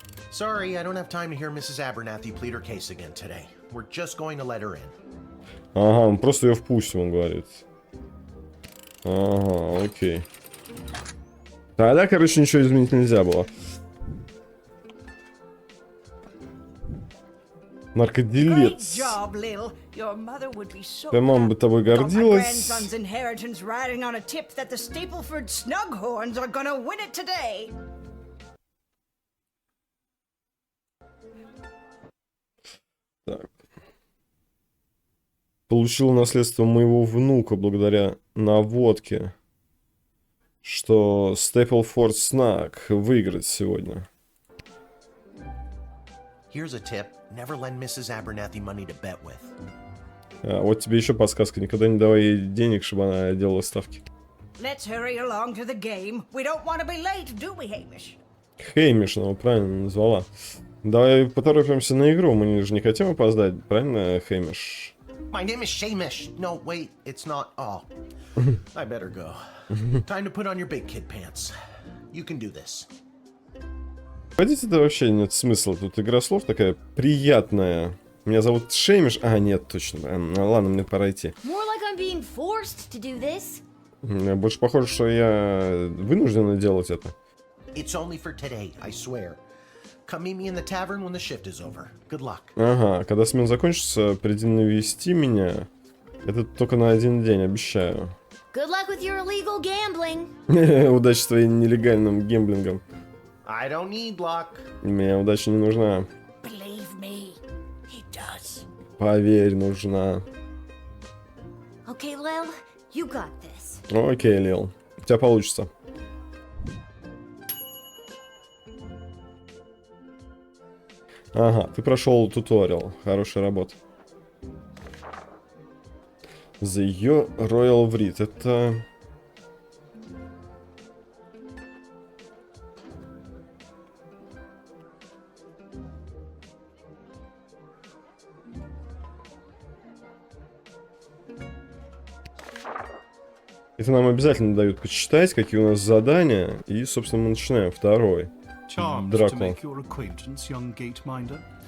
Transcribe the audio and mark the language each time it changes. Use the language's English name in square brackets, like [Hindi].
[English] Sorry, I don't have time to hear Mrs. Abernathy plead her case again today. We're just going to let her in. [Russian] Ага, мы просто ее впустим, он говорит. Ага, окей. Тогда, короче, ничего изменить нельзя было. Наркоделец. [English] Great job, Lil. Your mother would be so [Russian] Твоя мама бы тобой [English] Got my [Russian] гордилась. [English] grandson's inheritance riding on a tip that the Stapleford Snughorns are gonna win it today. [Russian] Так. Получил наследство моего внука благодаря наводке, что Stapleford Snug выиграет сегодня. [English] Here's a tip: never lend Mrs. Abernathy money to bet with. [Russian] А, вот тебе еще подсказка. Никогда не давай ей денег, чтобы она делала ставки. [English] Let's hurry along to the game. We don't want to be late, do we, Hamish? [Russian] Хеймиш, она его правильно назвала. Давай поторопимся на игру, мы же не хотим опоздать, правильно, Хеймиш? [English] My name is Shamish. No, wait, it's not. Oh, I better go. Time to put on your big kid pants. You can do this. [Russian] Ходите-то вообще нет смысла, тут игра слов такая приятная. Меня зовут Шеймиш. А, нет, точно. Ладно, мне пора идти. [English] More like I'm being forced to do this. [Russian] Больше похоже, что я вынужден делать это. [English] It's only for today, I swear. Come meet me in the tavern when the shift is over. Good luck. [Russian] Ага, когда смена закончится, приди навести меня. Это только на один день, обещаю. [English] Good luck with your illegal gambling. [Russian] Удачи с твоим нелегальным гемблингом. [English] I don't need luck. [Russian] Мне удача не нужна. [English] Believe me, he does. [Russian] Поверь, нужна. [English] Okay, Lil, you got this. [Russian] Окей, Лил. У тебя получится. Ага, ты прошел туториал. Хорошая работа. [English] The Royal Breed. Это... [Russian] Это нам обязательно дают почитать, какие у нас задания. И, собственно, мы начинаем второй. [English] Charmed to [Russian] Дракон. [English] make your acquaintance, young gateminder.